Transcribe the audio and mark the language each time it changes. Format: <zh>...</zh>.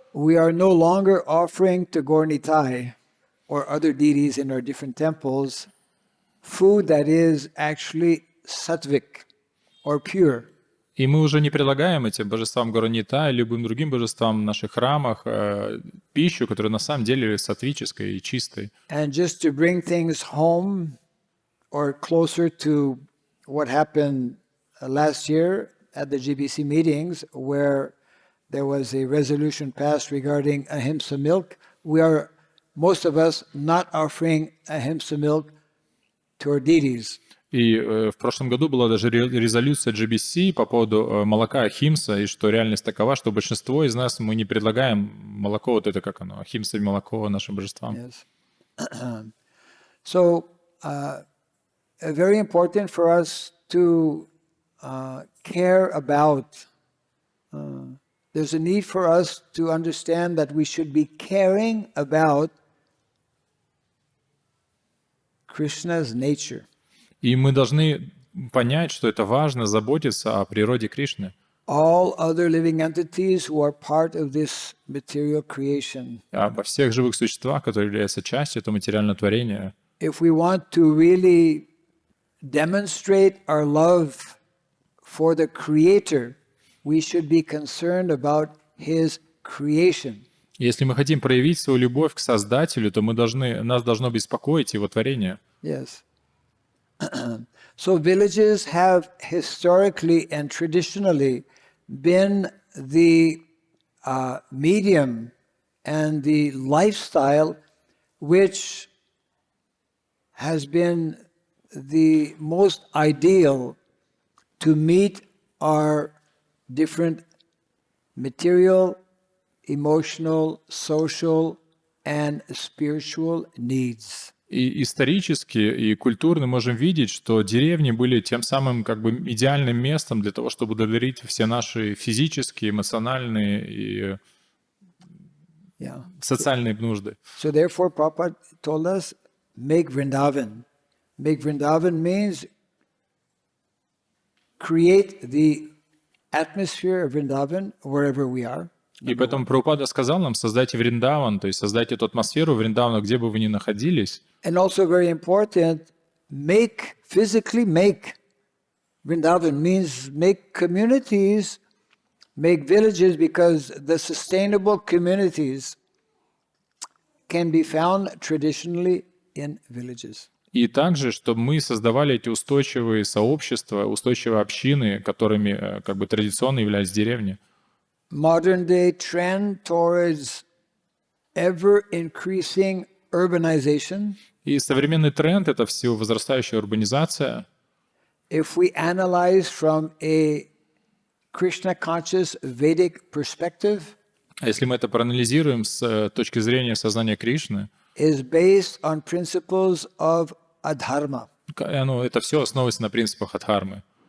<en>We are no longer offering to Gornitai or other deities in our different temples food that is actually sattvic or pure.</en> <ru>И мы уже не предлагаем этим божествам Горнита и любым другим божествам в наших храмах пищу, которая на самом деле саттвическая и чистой.</ru> <en>And just to bring things home or closer to what happened last year at the GBC meetings where there was a resolution passed regarding ahimsa milk, we are, most of us, not offering ahimsa milk to our deities.</en> <ru>И в прошлом году была даже резолюция GBC по поводу молока ахимса, и что реальность такова, что большинство из нас мы не предлагаем молоко, вот это как оно, ахимса и молоко нашим божествам.</ru> <en>Yes. So, very important for us to care about. There's a need for us to understand that we should be caring about Krishna's nature.</en> <ru>И мы должны понять, что это важно заботиться о природе Кришны.</ru> <en>all other living entities who are part of this material creation.</en> <ru>Обо всех живых существах, которые являются частью этого материального творения.</ru> <en>If we want to really demonstrate our love for the Creator, we should be concerned about His creation.</en> <ru>Если мы хотим проявить свою любовь к Создателю, то нас должно беспокоить Его творение.</ru> <en>Yes. So villages have historically and traditionally been the medium and the lifestyle which has been the most ideal to meet our different material, emotional, social, and spiritual needs.</en> <ru>И исторически, и культурно можем видеть, что деревни были тем самым как бы идеальным местом для того, чтобы удовлетворить все наши физические, эмоциональные и социальные нужды.</ru> <en>So therefore, Prabhupada told us, make Vrindavan. Make Vrindavan means create the atmosphere of Vrindavan wherever we are.</en> <ru>И поэтому Прабхупада сказал нам, создайте Вриндаван, то есть создайте эту атмосферу Вриндавана, где бы вы ни находились.</ru> <en>And also very important, physically make Vrindavan, means make communities, make villages, because the sustainable communities can be found traditionally in villages.</en> <ru>И также, чтобы мы создавали эти устойчивые сообщества, устойчивые общины, которыми как бы традиционно являлись деревни.</ru> <en>Modern day trend towards ever increasing urbanization.</en> <ru>И современный тренд — это все возрастающая урбанизация.</ru> <en>If we analyze from a Krishna conscious Vedic perspective,</en> <ru>А если мы это проанализируем с точки зрения сознания Кришны,</ru> <en>is based on principles of adharma.</en> <ru>Это все основывается на принципах адхармы.</ru>